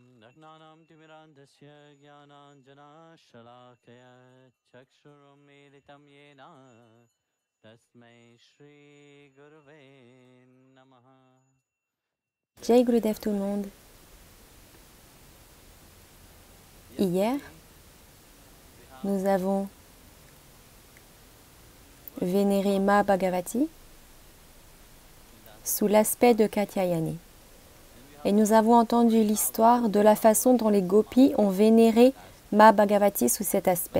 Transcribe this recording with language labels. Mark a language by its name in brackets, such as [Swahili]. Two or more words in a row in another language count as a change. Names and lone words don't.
[Sanskrit] ज्ञानम् तिमिरान्धस्य ज्ञानाञ्जन शलाकया चक्षुरुमिलितम् येन तस्मै श्री गुरवे नमः. [Hindi] जय गुरुदेव [French] tout le monde. Hier, nous avons vénéré Ma Bhagavati sous l'aspect de Katyayani. Et nous avons entendu l'histoire de la façon dont les gopis ont vénéré Ma Bhagavati sous cet aspect.